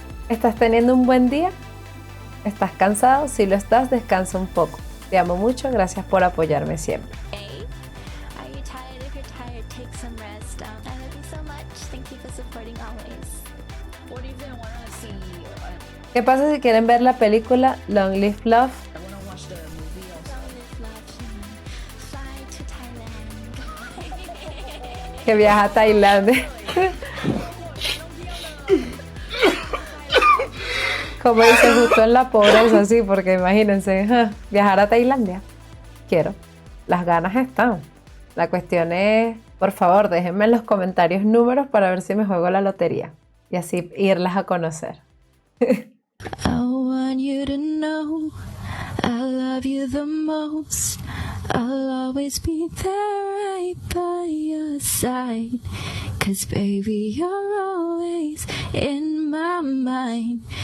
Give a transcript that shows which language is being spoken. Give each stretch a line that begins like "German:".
Spanish: ¿Estás teniendo un buen día? ¿Estás cansado? Si lo estás, descansa un poco. Te amo mucho, gracias por apoyarme siempre.
English: Are you tired? If you're tired, take some rest. I love you so much. Thank you for supporting always. What if they wanna see?
Spanish: ¿Qué pasa si quieren ver la película Long Live Love?
English: I wanna watch the movie also. Long live love. Fly to Thailand.
Spanish: Que viaja a Tailandia. Como dice, justo en la pobreza, sí, porque imagínense, viajar a Tailandia. Quiero. Las ganas están. La cuestión es, por favor, déjenme en los comentarios números para ver si me juego la lotería. Y así irlas a conocer.
English: I want you to know I love you the most. I'll always be there right by your side. 'Cause baby, you're always in my mind.